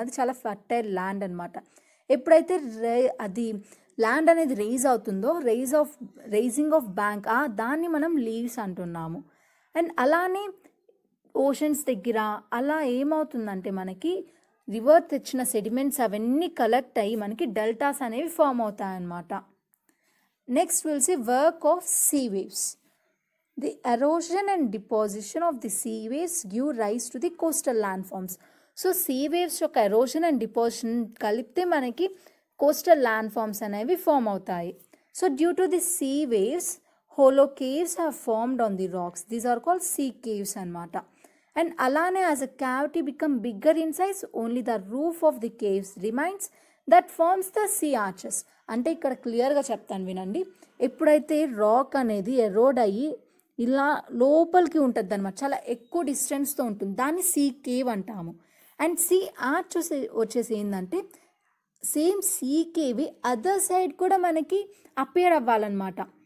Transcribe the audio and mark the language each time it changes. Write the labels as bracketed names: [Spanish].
[Telugu] అది చాలా fertile land అనమాట. ఎప్పుడైతే అది ల్యాండ్ అనేది రేజ్ అవుతుందో [English] rising of bank [Telugu] దాన్ని మనం లీవ్స్ అంటున్నాము. అండ్ అలానే ఓషన్స్ దగ్గర అలా ఏమవుతుందంటే మనకి రివర్ తెచ్చిన సెడిమెంట్స్ అవన్నీ కలెక్ట్ అయ్యి మనకి డెల్టాస్ అనేవి form అవుతాయన్నమాట. [English] Next will see work of sea waves. The erosion and deposition of the sea waves give rise to the coastal landforms. So sea waves [Telugu] యొక్క [English] erosion and deposition [Telugu] కలిపితే మనకి [English] coastal landforms [Telugu] అనేవి form అవుతాయి. [English] So due to the sea waves, hollow caves have formed on the rocks. These are called sea caves అన్నమాట. And అలానే as a cavity become bigger in size, only the roof of the caves remains that forms the sea arches. [Telugu] అంటే ఇక్కడ క్లియర్గా చెప్తాను వినండి. ఎప్పుడైతే rock అనేది ఎరోడ్ అయ్యి ఇలా లోపలికి ఉంటుంది అనమాట, చాలా ఎక్కువ డిస్టెన్స్తో ఉంటుంది, దాన్ని సీ కేవ్ అంటాము. అండ్ సీ ఆర్చ్ వచ్చేసి ఏంటంటే same see cave other side కూడా మనకి అపియర్ అవ్వాలన్నమాట.